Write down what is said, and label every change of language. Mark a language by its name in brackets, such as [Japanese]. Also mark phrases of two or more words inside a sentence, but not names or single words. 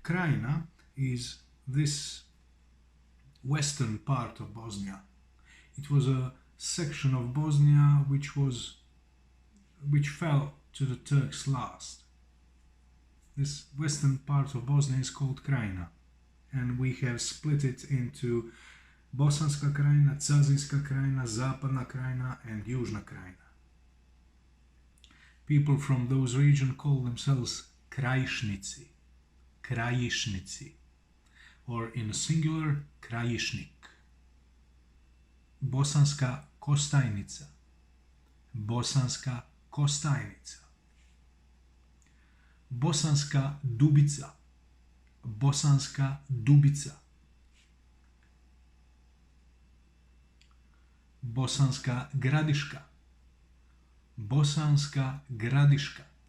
[English] Krajina is this western part of Bosnia. It was a section of Bosnia which fell to the Turks last. This western part of Bosnia is called Krajina, and we have split it into Bosanska Krajina, Cazinska Krajina, Zapadna Krajina, and Južna Krajina. People from those regions call themselves Krajišnici, Krajišnici, or in singular, Krajišnik. Bosanska Kostajnica, Bosanska Kostajnica. Bosanska Dubica, Bosanska Dubica. Bosanska Gradiška, Bosanska Gradiška.